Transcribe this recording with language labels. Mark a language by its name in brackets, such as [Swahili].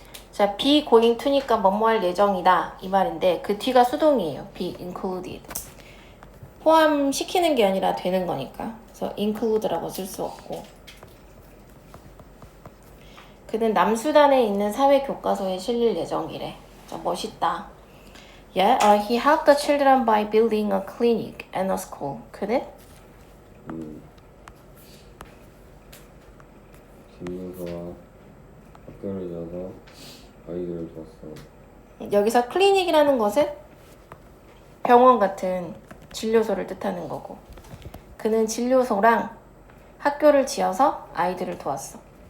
[Korean] 자, be going to니까 뭐뭐 할 예정이다 이 말인데 그 뒤가 수동이에요. [English] be included. [Korean] 포함시키는 게 아니라 되는 거니까. 그래서 include라고 쓸 수 없고. 그는 남수단에 있는 사회 교과서에 실릴 예정이래. 자, 멋있다. [English] Yeah, he helped the children by building a clinic and a school. [Korean] 그는 진료소와 학교를 지어서 아이들을 줬어. 여기서 클리닉이라는 것은 병원 같은 진료소를 뜻하는 거고 그는 진료소랑 학교를 지어서 아이들을 도왔어.